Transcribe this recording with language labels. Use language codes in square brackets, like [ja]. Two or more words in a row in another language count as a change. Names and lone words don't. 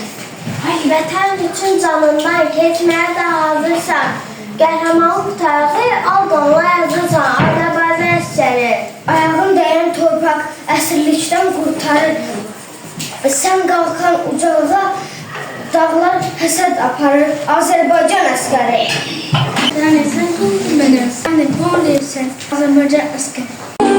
[az] Vətən üçün canından keçməyə də hazırsan. Qəhrəmanlıq tarixi al qanla yazırsan, Azərbaycan əsgəri. Ayağın dəyən torpaq əsirlikdən qurtarır. Sən qalxan ucağa dağlar həsəd aparır, Azərbaycan əsgəri. [tr] Yani sen kim bilmedin? Sen de bu değilsen Azerbaycan askeri.